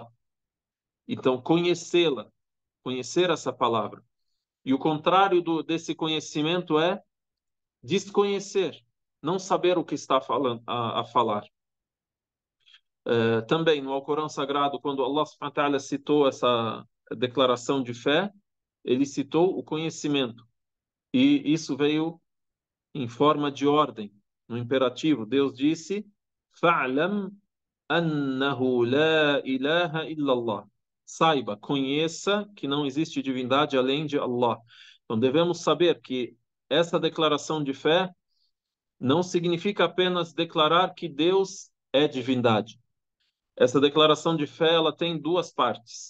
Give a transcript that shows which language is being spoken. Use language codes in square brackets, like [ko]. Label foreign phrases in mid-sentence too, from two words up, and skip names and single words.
[pt] Então, conhecê-la, conhecer essa palavra. E o contrário desse conhecimento é desconhecer. não saber o que está falando, a falar. Também no Alcorão Sagrado, quando Allah [ar] سبحانه وتعالى [pt] citou essa declaração de fé, ele citou o conhecimento. E isso veio em forma de ordem, no imperativo. Deus disse: [ar] فاعلم أنه لا إله إلا الله. [pt] Saiba, conheça que não existe divindade além de Allah. Então devemos saber que essa declaração de fé não significa apenas declarar que Deus é divindade. Essa declaração de fé, ela tem duas partes.